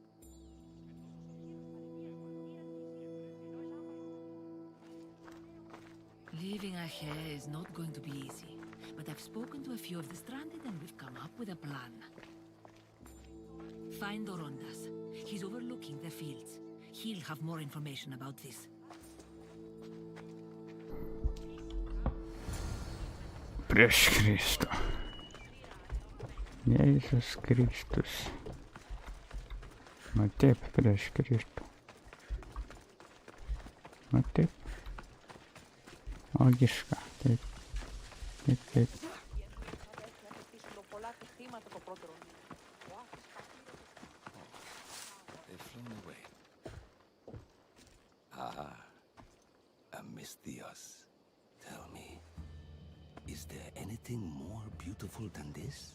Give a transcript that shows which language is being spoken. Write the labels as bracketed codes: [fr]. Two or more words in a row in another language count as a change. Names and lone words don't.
[en] Leaving Achaea is not going to be easy, but I've spoken to a few of the stranded and we've come up with a plan. Find Orondas. He's overlooking the fields. He'll have more information about this. [lt] prieš Kristų. Jėzus Kristus. Nu taip, prieš Kristų. Nu taip. Logiška, taip. Taip, taip. [en] They've flown away. Ah, Amistios. Tell me, is there anything more beautiful than this?